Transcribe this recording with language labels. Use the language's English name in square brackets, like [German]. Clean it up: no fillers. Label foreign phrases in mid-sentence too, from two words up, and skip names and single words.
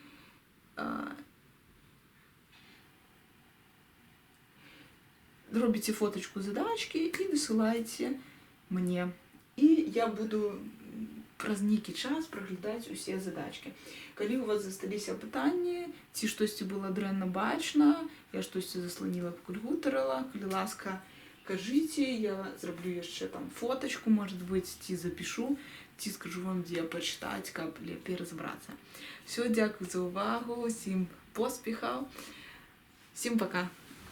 [Belarusian] Робіце фоточку задачки і высылаеце мне. І я буду праз нейкі час праглядаць усе задачки. Калі у вас засталіся пытанні, ці штосьці было дрэнна бачна, я штосьці засланіла, пакульгутарыла, калі ласка, кажыце, я зраблю яшчэ там фоточку, [Russian] может быть, [Belarusian] ці запишу, ці скажу вам, дзе пачытаць, каб лепей разабрацца. Всё, дзякуй за ўвагу, усім поспехаў, всім пока.